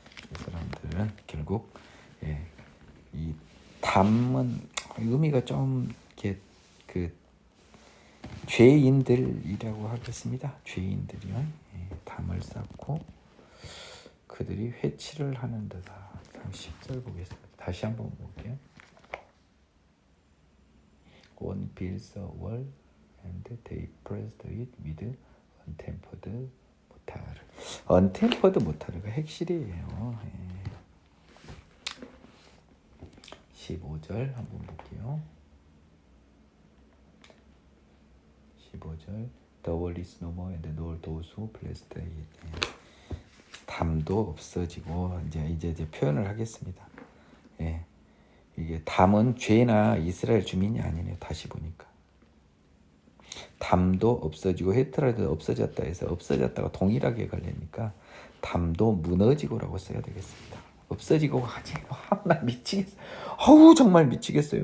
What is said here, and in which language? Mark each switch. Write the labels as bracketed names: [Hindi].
[Korean] 이 사람들은 결국 이 담은 의미가 좀 이렇게 죄인들이라고 하겠습니다. 죄인들이요. 담을 쌓고 그들이 회칠을 하는 데다. 10절 보겠습니다. 다시 한번 볼게요. [English] One builds a wall and they pressed it with untempered mortar. [Korean] untempered mortar가 핵실이에요. 15절 한번 볼게요. 15절 [English] The wall is no more and nor those who placed it. [Korean] 담도 없어지고 이제 표현을 하겠습니다. 이게 담은 죄나 이스라엘 주민이 아니네요. 다시 보니까 담도 없어지고 헤트라도 없어졌다 해서 없어졌다가 동일하게 걸리니까 담도 무너지고라고 써야 되겠습니다. 없어지고 하지. 나 미치겠어. 정말 미치겠어요.